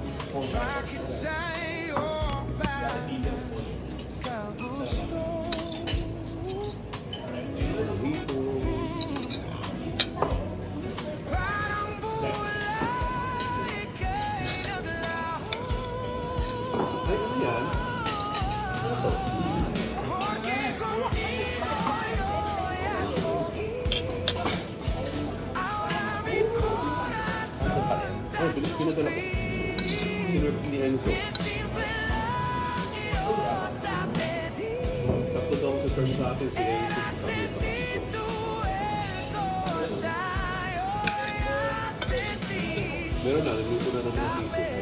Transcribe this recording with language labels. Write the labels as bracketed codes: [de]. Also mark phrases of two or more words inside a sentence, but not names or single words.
[tl] Bakit sa'yo ba ikaw gusto? Parang bulay ika'y naglaho. Ay, ano yan? Ano to? [es] Porque contigo yo ya escogí. Ahora mi corazón [tl] Ay, pinadala ko. Sinerp ni Enzo. simple lang [es] yo te pedí. [tl] Tatlo daw ang serve sa atin si Enzo sa kami pa kasi po. Meron na, nagluto na naman ang seafood.